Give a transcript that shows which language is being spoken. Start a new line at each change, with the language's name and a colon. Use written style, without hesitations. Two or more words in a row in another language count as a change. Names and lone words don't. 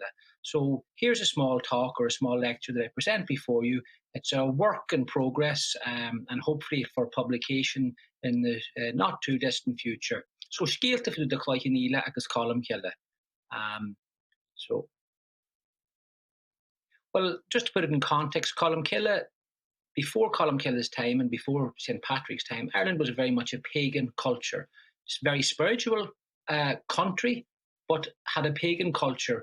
English: So here's a small talk or a small lecture that I present before you. It's a work in progress and hopefully for publication in the not too distant future.
Irish: So scéalta fiú de Colmcille agus Colmcille.
English: Well, just to put it in context, Colmcille, before Colmcille's time and before St. Patrick's time, Ireland was very much a pagan culture. It's a very spiritual country, but had a pagan culture.